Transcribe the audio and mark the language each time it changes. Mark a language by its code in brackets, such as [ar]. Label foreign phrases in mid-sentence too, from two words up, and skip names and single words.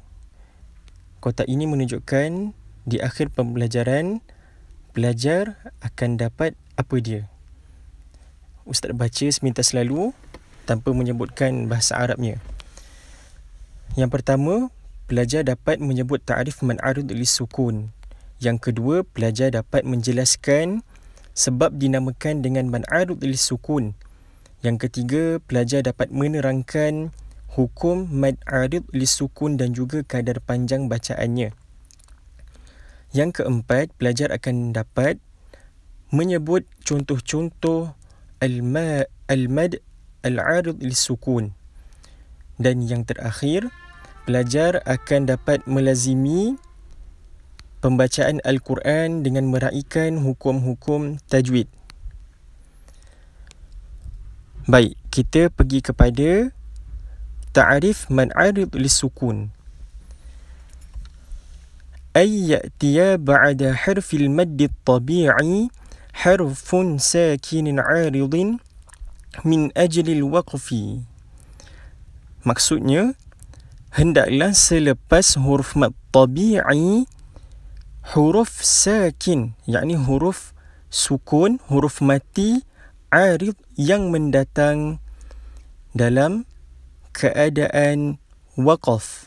[ms] Kotak ini menunjukkan di akhir pembelajaran pelajar akan dapat apa dia. Ustaz baca semintas selalu tanpa menyebutkan bahasa Arabnya. Yang pertama, pelajar dapat menyebut [ar] تعريف مد عارض للسكون. [ms] Yang kedua, pelajar dapat menjelaskan sebab dinamakan dengan [ar] مد عارض للسكون. [ms] Yang ketiga, pelajar dapat menerangkan hukum [ar] مد عارض للسكون [ms] dan juga kadar panjang bacaannya. Yang keempat, pelajar akan dapat menyebut contoh-contoh [ar] المد العارض للسكون. [ms] Dan yang terakhir, pelajar akan dapat melazimi pembacaan Al-Quran dengan meraihkan hukum-hukum tajwid. Baik, kita pergi kepada [ar] تعريف مد عارض للسكون. أن يأتي بعد حرف المد الطبيعي حرف ساكن عارض من أجل الوقف. [ms] Maksudnya, hendaklah selepas huruf [ar] مد طبيعي [ms] huruf sakin, yakni huruf sukun, huruf mati arid yang mendatang dalam keadaan waqaf.